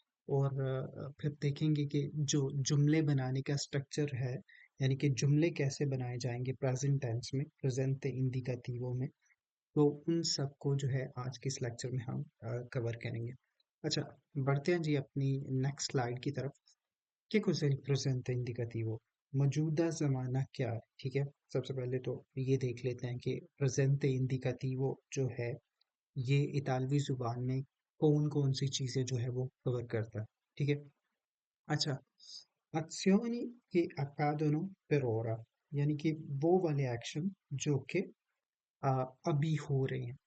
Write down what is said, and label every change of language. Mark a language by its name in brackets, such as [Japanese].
[Hindi] और फिर देखेंगे कि जो जुमले बनाने का स्ट्रक्चर है यानी कि जुमले कैसे बनाए जाएंगे प्रेजेंट टेंस में, प्रेजेंट इंडिकेटिवो में। तो उन सबको जो है आज के इस लेक्चर में हम कवर करेंगे। अच्छा, बढ़ते हैं जी अपनी नेक्स्ट स्लाइड की तरफ। [Italian] कि cos'è il presente indicativo? [Hindi] मौजूदा ज़माना क्या है? ठीक है, सबसे पहले तो ये देख लेते हैं कि प्रेजेंट इंडिकेटिवो जो है ये इतालवी ज़ुबान में कौन-कौन सी चीज़ें जो है वो कवर करता है। ठीक है, अच्छा, [Italian] azioni che accadono per ora [Hindi] यानी कि वो वाले एक्शन जो कि अ, अभी हो रहे हैं।